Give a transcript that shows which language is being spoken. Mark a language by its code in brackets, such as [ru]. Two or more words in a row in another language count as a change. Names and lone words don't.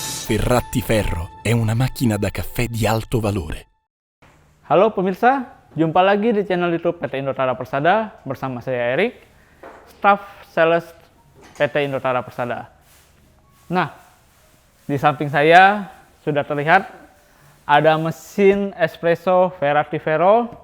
[it] Ferratti-Ferro è una macchina da caffè di alto valore. [id] Halo pemirsa, jumpa lagi di channel YouTube PT Indotara Persada bersama saya Erik, Staff Sales PT Indotara Persada. Nah, di samping saya sudah terlihat ada mesin espresso Ferratti-Ferro.